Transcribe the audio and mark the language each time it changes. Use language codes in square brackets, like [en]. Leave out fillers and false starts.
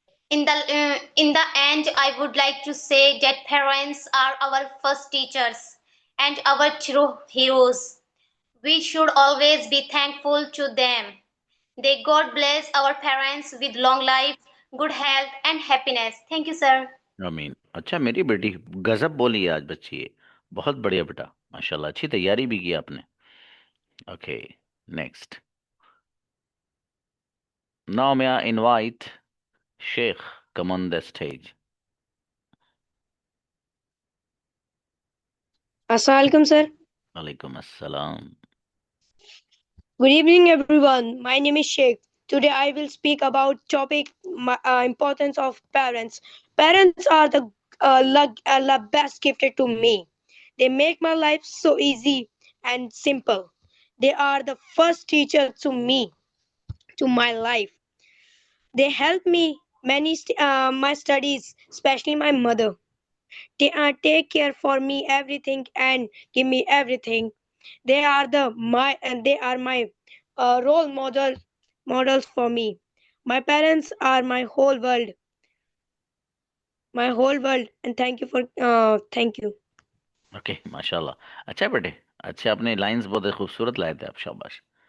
[en] In the end, I would like to say that parents are our first teachers and our true heroes. We should always be thankful to them. May God bless our parents with long life, good health, and happiness. Thank you, sir. [ar] आमीन। [hi] अच्छा मेरी बेटी गजब बोली है आज बच्ची है, बहुत बढ़िया बेटा, माशाल्लाह, अच्छी तैयारी भी की आपने। [en] Okay, next. Now may I invite Sheikh come on the stage. [ar] Assalamualaikum, sir. Alaikum assalam. [en] Good evening, everyone. My name is Sheikh. Today, I will speak about topic importance of parents. Parents are the best gifted to me. They make my life so easy and simple. They are the first teacher to me, to my life. They help me my studies, especially my mother. They take care for me everything and give me everything. They are my role models for me. My parents are my whole world, and thank you. [hi] Okay, माशाल्लाह, अच्छा बेटे, अच्छे, आपने lines बहुत खूबसूरत लाए थे आप, शाबाश।